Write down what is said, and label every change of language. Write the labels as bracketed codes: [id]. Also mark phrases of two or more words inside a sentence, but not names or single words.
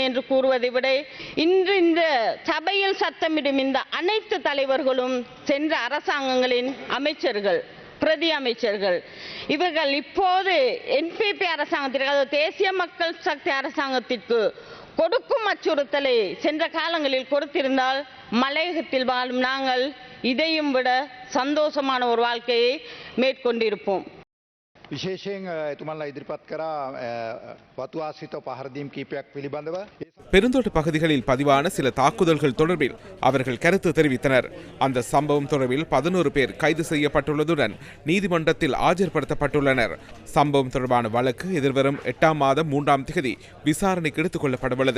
[ta] என்று கூறுவதை விட இன்று இந்த சபையில் சத்தமிடும் இந்த அனைத்து தலைவர்களும் சென்ற அரசாங்கங்களின் அமைச்சர்கள், பிரதி அமைச்சர்கள், இவர்கள் இப்போது NPP அரசாங்கத்திற்கு, தேசிய மக்கள் சக்தி அரசாங்கத்திற்கு கொடுக்கும் அச்சுறுத்தலை சென்ற காலங்களில் கொடுத்திருந்தால் மலையகத்தில் வாழும் நாங்கள் இதையும் விட சந்தோஷமான ஒரு வாழ்க்கையை மேற்கொண்டிருப்போம். [si] විශේෂයෙන් එතුමන්ලා ඉදිරිපත් කරා වතු ආශ්‍රිත පහර දීම් කීපයක් පිළිබඳව [ta] பெருந்தோட்ட பகுதிகளில் பதிவான சில தாக்குதல்கள் தொடர்பில் அவர்கள் கருத்து தெரிவித்தனர். அந்த சம்பவம் தொடர்பில் 11 பேர் கைது செய்யப்பட்டுள்ளதுடன் நீதிமன்றத்தில் ஆஜர்படுத்தப்பட்டுள்ளனர். சம்பவம் தொடர்பான வழக்கு எதிர்வரும் 8ஆம் மாதம் 3ஆம் தேதி விசாரணைக்கு எடுத்துக் கொள்ளப்படவுள்ளது.